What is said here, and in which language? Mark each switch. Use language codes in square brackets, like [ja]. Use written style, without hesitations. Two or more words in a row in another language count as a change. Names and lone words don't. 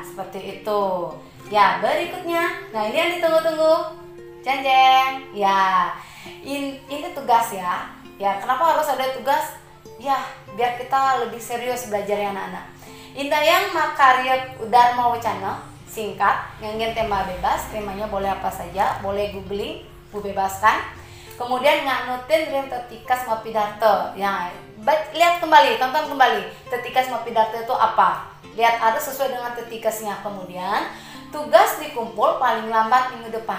[id] Seperti itu. Ya, berikutnya. Nah, ini yang ditunggu-tunggu. Jeng jeng. Ya, ini tugas ya. Ya, kenapa harus ada tugas? Ya, biar kita lebih serius belajar ya anak-anak. [ban] Indayang makarya Dharma Wacana, singkat, ngangin tema bebas, [id] temanya boleh apa saja, boleh googling, Bu bebaskan. [ban] Kemudian nganutin rim tetikas ma pidato. [id] Ya, lihat kembali, tonton kembali. [ban] Tetikas ma pidato [id] itu apa? Lihat harus sesuai dengan tetikasnya. Kemudian tugas dikumpul paling lambat minggu depan.